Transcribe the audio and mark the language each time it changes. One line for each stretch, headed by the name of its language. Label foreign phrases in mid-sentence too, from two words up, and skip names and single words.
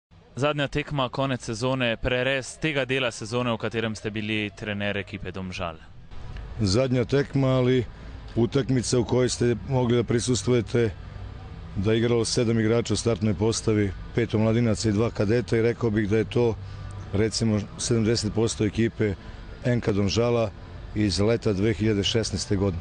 Slovenian: Zadnja tekma, konec sezone, prerez tega dela sezone, v katerem ste bili trener ekipe Domžal.
Serbian: Zadnja tekma, ali utakmica u kojoj ste mogli da prisustvujete, da je igralo 7 igrača u startnoj postavi, 5 omladinaca i 2 kadeta, i rekao bih da je to recimo 70% ekipe NK Domžala iz leta 2016. godine.